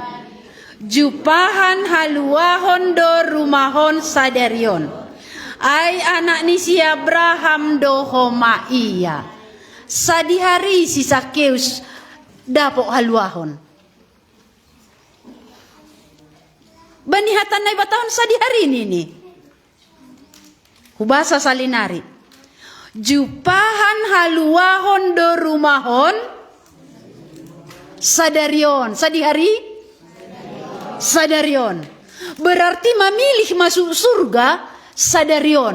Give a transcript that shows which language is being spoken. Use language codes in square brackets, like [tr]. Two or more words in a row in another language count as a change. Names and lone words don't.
[bts] Jupahan haluahon do rumahon sadarion. Ay anak ni si Abraham dohoma iya. Sadi hari si Zakeus dapok haluahon. Bani hatan na iba tahun sadi hari ini. Hubasa salinari. Jupahan haluahon do rumahon sadarion. Sadi hari? Sadarion. [id] Berarti memilih masuk surga sadarion.